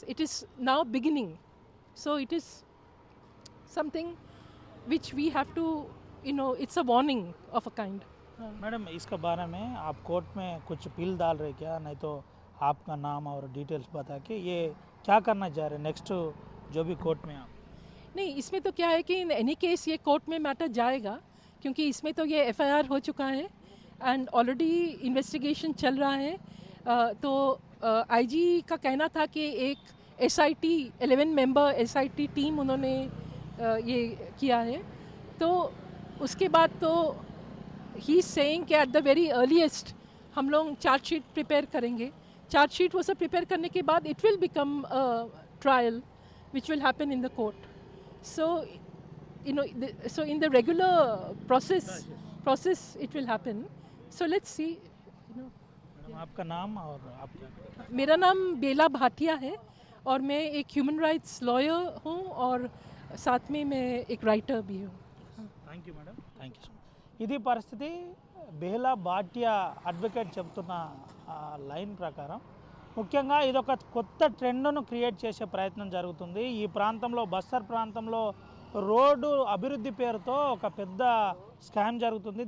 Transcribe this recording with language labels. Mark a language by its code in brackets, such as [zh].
[en] It is now beginning, so it is something which we have to, it's a warning of a kind. [hi] Madam, इसके बारे में आप court में कुछ appeal डाल रहे क्या? नहीं तो आपका नाम और डिटेल्स बता के ये क्या करना चाह रहे नेक्स्ट जो भी कोर्ट में आप? नहीं, इसमें तो क्या है कि [en] in any case [hi] ये कोर्ट में मैटर जाएगा, क्योंकि इसमें तो ये FIR हो चुका है [en] and already investigation [hi] चल रहा है। तो IG का कहना था कि एक SIT 11 मेंबर SIT टीम उन्होंने ये किया है, तो उसके बाद तो [en] he saying [hi] कि [en] at the very earliest [hi] हम लोग चार्जशीट प्रिपेयर करेंगे. [en] chargesheet [hi] वो सब प्रिपेयर करने के बाद [en] It will become trial which will happen in the court. So you know so in the regular process it will happen. So let's see, you know. [hi] Madam आपका नाम और आपका? मेरा नाम बेला भाटिया है और मैं एक ह्यूमन राइट्स लॉयर हूँ और साथ में मैं एक राइटर भी हूँ. [en] Thank you madam, thank you so much. [te] ఇది పరిస్థితి. బేలా భాటియా అడ్వకేట్ చెప్తున్న లైన్ ప్రకారం ముఖ్యంగా ఇదొక కొత్త ట్రెండ్ను క్రియేట్ చేసే ప్రయత్నం జరుగుతుంది. ఈ ప్రాంతంలో బస్తర్ ప్రాంతంలో రోడ్డు అభివృద్ధి పేరుతో ఒక పెద్ద స్కామ్ జరుగుతుంది.